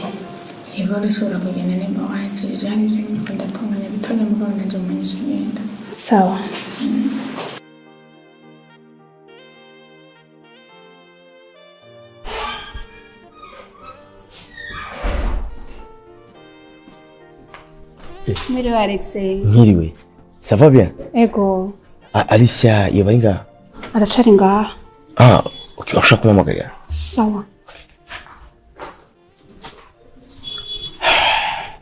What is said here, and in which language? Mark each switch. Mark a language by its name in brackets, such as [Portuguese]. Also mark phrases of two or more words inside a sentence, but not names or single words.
[Rundi] Yego rishobora kugenda nimba wahejije hari ibyo ngikunda tunganya bitonya mugabo naje mumenyesha ngenda. Sawa. Mwiriwe Alexei. Mwiriwe. [French] Ça va bien? [Rundi] Ego. Alicia yabaye ngaha? Aracari ngaha. Okay, ushaka kumamagara. Sawa.